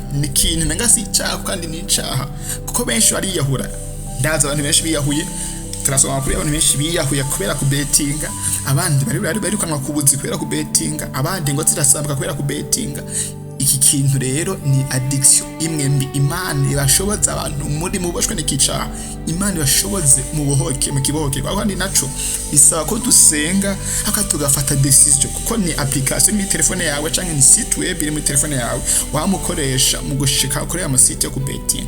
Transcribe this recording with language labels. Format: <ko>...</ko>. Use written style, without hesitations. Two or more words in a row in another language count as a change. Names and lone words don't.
<rn>Ni ikintu menga si icyaha kandi ni icyaha, kuko benshi bariyahura. Ndaza abantu benshi biyahuye, turasoma kuri abantu benshi biyahuye kubera kubetinga, abandi bari kanwa kubuzi kubera kubetinga, abandi ngo zirasambwa kubera kubetinga. Iki kintu rero ni addiction imwe mbi. Imana ibashoboza abantu muri muboshwe n'ikicaha, Imana ibashoboze mu buhoke, mu kibohoke. Kandi naco bisaba ko dusenga haka tugafata decision, kuko ni application muri telefone yawe canke ni</rn> <fr>site web</fr> <rn>iri muri telefone yawe wamukoresha mu gushika kuri ya masite yo kubetinga.</rn>